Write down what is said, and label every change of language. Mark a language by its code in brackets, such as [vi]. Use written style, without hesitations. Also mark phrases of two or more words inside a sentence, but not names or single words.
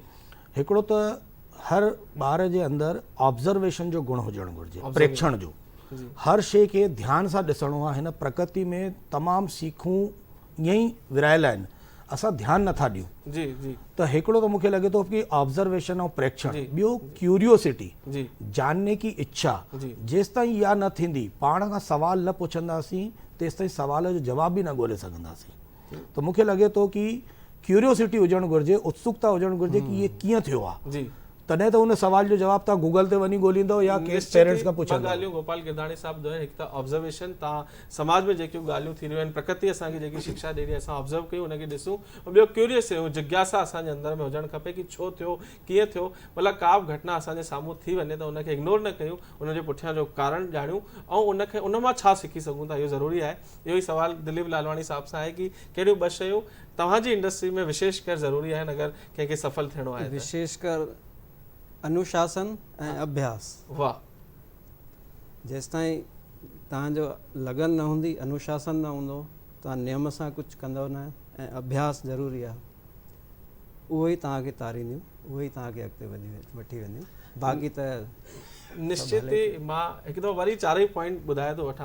[sd] हिकिड़ो त हर ॿार जे अंदरि ऑब्ज़र्वेशन जो गुण हुजणु घुरिजे, प्रेक्षण जो। हर शइ खे ध्यान सां ॾिसणो आहे। हिन प्रकृति में तमामु सीखूं ईअं ई विरहायल आहिनि, असां ध्यानु नथा ॾियूं जी जी। त हिकिड़ो त मूंखे लॻे थो कि ऑब्ज़र्वेशन ऐं प्रेक्षण। ॿियो क्यूरियोसिटी, [hi] जानने की इच्छा। [sd] जेसि ताईं इहा न थींदी, पाण खां सवाल न पुछंदासीं, तेसि ताईं सवाल जो जवाब बि न ॻोल्हे सघंदासीं। त मूंखे लॻे थो कि क्यूरियोसिटी हुजणु घुरिजे, उत्सुकता हुजणु घुरिजे कि इहे कीअं थियो आहे, तॾहिं त उन सवाल जो जवाब तव्हां गूगल ते वञी ॻोल्हींदो या कंहिं पेरेंट्स खां पुछंदो। ॻाल्हियूं गोपाल गिरदाणी साहिब जो हिकु त ऑब्ज़र्वेशन, तव्हां समाज में जेकियूं ॻाल्हियूं थी रहियूं आहिनि, प्रकृति असांखे जेकी शिक्षा ॾे रही आहे, असां ऑब्ज़र्व कयूं, उनखे ॾिसूं। ॿियो क्यूरियस हुयूं, जिज्ञासा असांजे अंदरि में हुजणु खपे कि छो थियो, कीअं थियो। मतिलबु का बि घटना असांजे साम्हूं थी वञे त उनखे इग्नोर न कयूं, उनजे पुठियां जो कारण ॼाणियूं ऐं उनखे उन मां छा सिखी सघूं था, इहो ज़रूरी आहे। इहो ई सुवालु दिलीप लालवाणी साहिब सां आहे कि कहिड़ियूं 2 शयूं तव्हांजी इंडस्ट्री में विशेष कर ज़रूरी आहिनि अगरि कंहिंखे सफल थियणो आहे? विशेष कर अनुशासन ऐं अभ्यास। वाह। जेसि ताईं तव्हांजो लगन न हूंदी, अनुशासन न हूंदो, तव्हां नियम सां कुझु कंदव न, ऐं अभ्यास ज़रूरी आहे। उहो ई तव्हांखे तारींदियूं, उहो ई तव्हांखे अॻिते वठी वेंदियूं। बाक़ी त निश्चित ई मां हिकु दफ़ो वरी 4 पॉइंट ॿुधाए थो वठां।